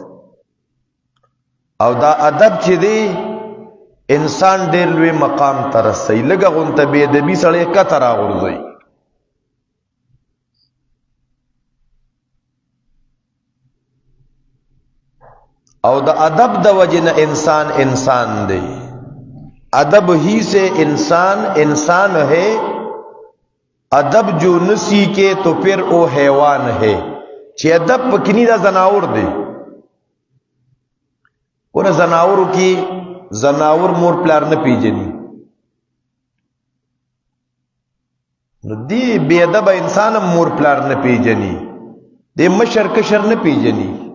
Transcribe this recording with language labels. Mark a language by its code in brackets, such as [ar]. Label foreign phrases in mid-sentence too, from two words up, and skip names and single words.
[ps] او دا ادب چې دی انسان ډیر لوی مقام ته رسي، لږه غونته بې ادبي سړی کته راغورځوي. او د ادب د وجه نه انسان انسان دی. [ur] ادب ہی سے انسان انسان ہے، ادب جو نہ سیکھے تو پھر وہ حیوان ہے. [ps] چې ادب پکنی دا زناور دی. ور زناورو کې زناور مور پلار نه پیژني، نو دی بے ادب انسان مور پلار نه پیژني، دی مشر کشر نه پیژني.